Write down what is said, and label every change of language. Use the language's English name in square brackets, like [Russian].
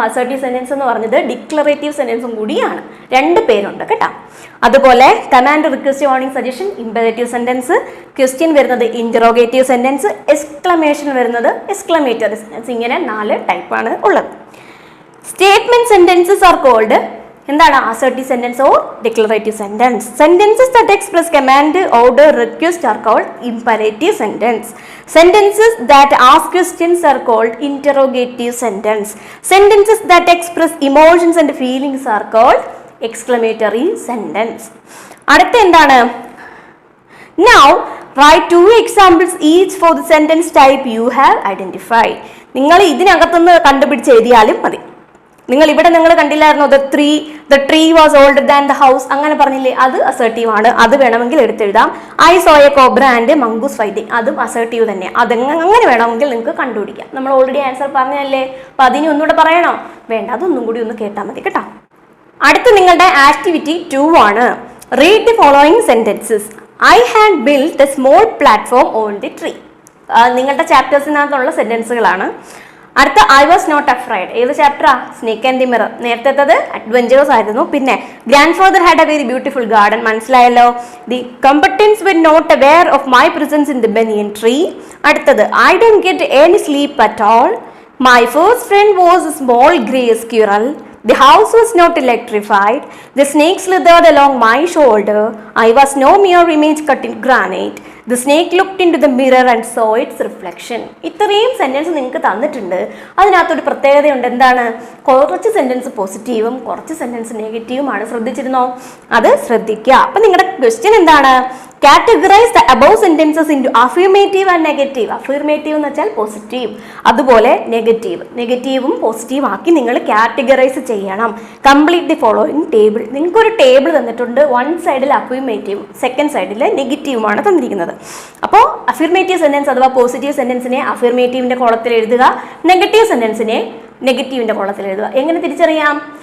[Malayalam] Assertive sentence എന്ന് പറഞ്ഞത് declarative സെന്റൻസും കൂടിയാണ്. 2 പേരുണ്ട് കേട്ടോ. അതുപോലെ command, request, warning, suggestion imperative sentence, question വരുന്നത് ഇന്ററോഗേറ്റീവ് സെന്റൻസ്, എക്സ്ക്ലമേഷൻ വരുന്നത് എക്സ്ക്ലമേറ്ററി സെന്റൻസ്. ഇങ്ങനെ 4 ടൈപ്പാണ് ഉള്ളത്. [English] statement sentences are called [Malayalam] എന്താണ് [English] assertive sentence or declarative sentence. Sentences that express command, order, request are called imperative sentence. Sentences that ask questions are called interrogative sentence. Sentences that express emotions and feelings are called exclamatory sentence. [Malayalam] അടുത്ത എന്താണ്? [English] Now write 2 examples each for the sentence type you have identified. [Malayalam] നിങ്ങൾ ഇതിനകത്തുനിന്ന് കണ്ടുപിടിച്ച് എഴുതിയാലും മതി. നിങ്ങൾ ഇവിടെ നിങ്ങൾ കണ്ടില്ലായിരുന്നോ, [English] the tree was older than the house, [Malayalam] അങ്ങനെ പറഞ്ഞില്ലേ, അത് അസേർട്ടീവ് ആണ്. അത് വേണമെങ്കിൽ എടുത്തെഴുതാം. [English] I saw a cobra and a mongoose fighting, [Malayalam] അതും അസേർട്ടീവ് തന്നെ. അങ്ങനെ വേണമെങ്കിൽ നിങ്ങൾക്ക് കണ്ടുപിടിക്കാം. നമ്മൾ ഓൾറെഡി ആൻസർ പറഞ്ഞല്ലേ, അപ്പം അതിന് ഒന്നുകൂടെ പറയണോ? വേണ്ട, അതൊന്നും കൂടി ഒന്ന് കേട്ടാൽ മതി കേട്ടോ. അടുത്ത നിങ്ങളുടെ ആക്ടിവിറ്റി 2 ആണ്. [English] Read the following sentences. I had built a small platform on the tree. [Malayalam] നിങ്ങളുടെ ചാപ്റ്റേഴ്സിനകത്തുള്ള സെന്റൻസുകളാണ്. അടുത്ത [English] I was not afraid, [Malayalam] ഏത് ചാപ്റ്ററാ? [English] Snake and the mirror. [Malayalam] നേരത്തേത് adventures ആയിരുന്നു. പിന്നെ [English] grandfather had a very beautiful garden, [Malayalam] മനസ്സിലായല്ലോ. [English] The companions were not aware of my presence in the banyan tree. അടുത്തത് I don't get any sleep at all. My first friend was a small grey squirrel. The house was not electrified. The snake slithered along my shoulder. I was no mere image cut in granite. The snake looked into the mirror and saw its reflection. [Malayalam] ഇത്രയും sentence നിങ്ങൾക്ക് തന്നിട്ടുണ്ട്. അതിനകത്തൊരു പ്രത്യേകതയുണ്ട്. എന്താണ്? കുറച്ച് sentence പോസിറ്റീവും കുറച്ച് sentence നെഗറ്റീവുമാണ്. ശ്രദ്ധിച്ചിരുന്നോ? അത് ശ്രദ്ധിക്കുക. അപ്പം നിങ്ങളുടെ ക്വസ്റ്റ്യൻ എന്താണ്? [English] Categorize the above sentences into affirmative and negative. [Malayalam] Affirmative എന്ന് വെച്ചാൽ പോസിറ്റീവ്, അതുപോലെ നെഗറ്റീവും പോസിറ്റീവ് ആക്കി നിങ്ങൾ കാറ്റഗറൈസ് ചെയ്യണം. [English] Complete the following table. [Malayalam] നിങ്ങൾക്കൊരു ടേബിൾ തന്നിട്ടുണ്ട്. വൺ സൈഡിൽ അഫർമേറ്റീവ്, സെക്കൻഡ് സൈഡിൽ നെഗറ്റീവുമാണ് തന്നിരിക്കുന്നത്. അപ്പോൾ അഫർമേറ്റീവ് സെന്റൻസ് അഥവാ പോസിറ്റീവ് സെന്റൻസിനെ അഫർമേറ്റീവിന്റെ കോളത്തിൽ എഴുതുക, നെഗറ്റീവ് സെന്റൻസിനെ നെഗറ്റീവിന്റെ കോളത്തിൽ എഴുതുക. എങ്ങനെ തിരിച്ചറിയാം?